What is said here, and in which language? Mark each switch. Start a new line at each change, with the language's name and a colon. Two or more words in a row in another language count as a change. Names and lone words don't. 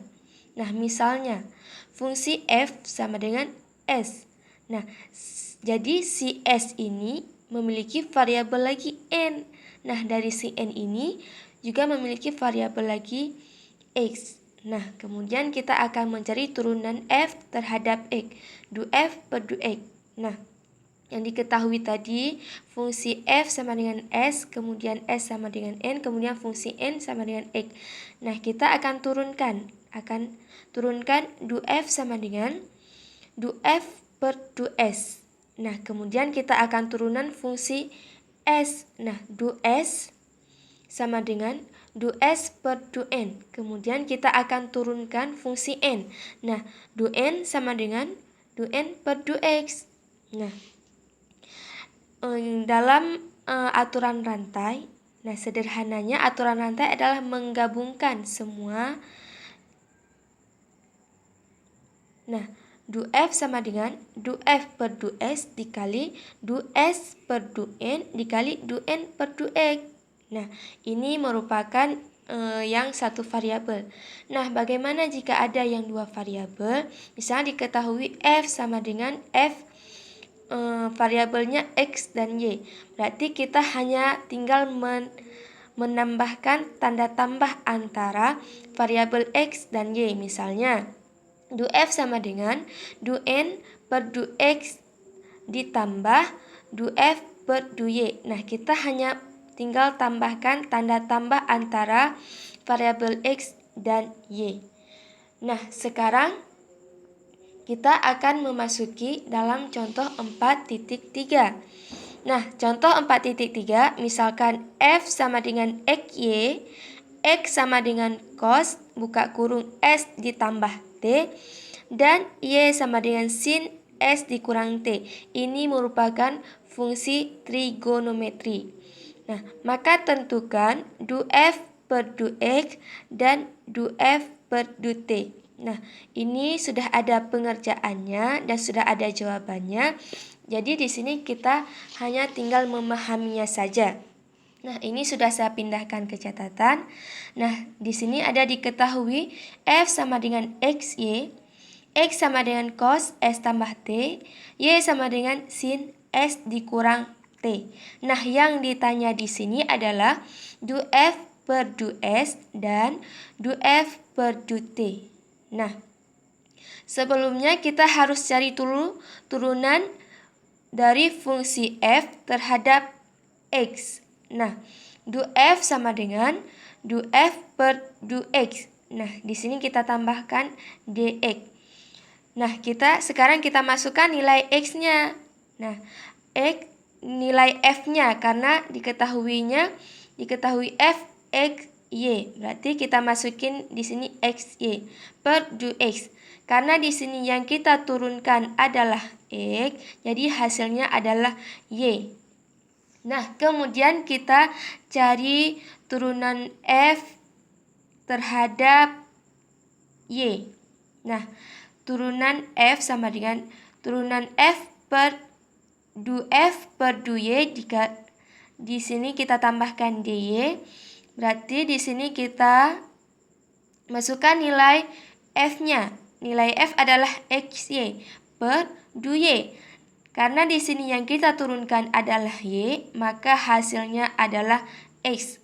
Indonesian: Nah, misalnya, fungsi f sama dengan s. Nah, jadi si s ini memiliki variabel lagi n. Nah, dari si n ini juga memiliki variabel lagi x. Nah, kemudian kita akan mencari turunan f terhadap x, du f per du x. Nah, yang diketahui tadi fungsi f sama dengan s, kemudian s sama dengan n, kemudian fungsi n sama dengan x. Nah, kita akan turunkan du f sama dengan du f per du s. Nah, kemudian kita akan turunan fungsi s. Nah, du s sama dengan du s per du n. Kemudian kita akan turunkan fungsi n. Nah, du n sama dengan du n per du x. Nah, dalam aturan rantai, nah sederhananya aturan rantai adalah menggabungkan semua. Nah, du f sama dengan du f per du s dikali du s per du n dikali du n per du x. Nah, ini merupakan yang satu variabel. Nah, bagaimana jika ada yang dua variabel? Misalnya diketahui f sama dengan f variabelnya x dan y. Berarti kita hanya tinggal menambahkan tanda tambah antara variabel x dan y. Misalnya, du f sama dengan du n per du x ditambah du f per du y. Nah, kita hanya tinggal tambahkan tanda tambah antara variabel x dan y. Nah, sekarang kita akan memasuki dalam contoh 4.3. Nah, contoh 4.3 misalkan f sama dengan xy, x sama dengan cos buka kurung s ditambah t, dan y sama dengan sin s dikurang t. Ini merupakan fungsi trigonometri. Nah, maka tentukan du f per du x dan du f per du t. Nah, ini sudah ada pengerjaannya dan sudah ada jawabannya. Jadi di sini kita hanya tinggal memahaminya saja. Nah, ini sudah saya pindahkan ke catatan. Nah, di sini ada diketahui f sama dengan xy, x sama dengan cos s tambah t, y sama dengan sin s dikurang t. Nah, yang ditanya di sini adalah du f per du s dan du f per du t. Nah, sebelumnya kita harus cari dulu turunan dari fungsi f terhadap x. Nah, du f sama dengan du f per du x. Nah, di sini kita tambahkan dx. Nah, sekarang kita masukkan nilai x-nya. Nah, nilai f-nya karena diketahui f x y. Berarti kita masukin di sini xy per du x. Karena di sini yang kita turunkan adalah x, jadi hasilnya adalah y. Nah, kemudian kita cari turunan f terhadap y. Nah, turunan f sama dengan turunan f per du f per du y. Jika di sini kita tambahkan dy, berarti di sini kita masukkan nilai f-nya. Nilai f adalah xy per du y. Karena di sini yang kita turunkan adalah y, maka hasilnya adalah x.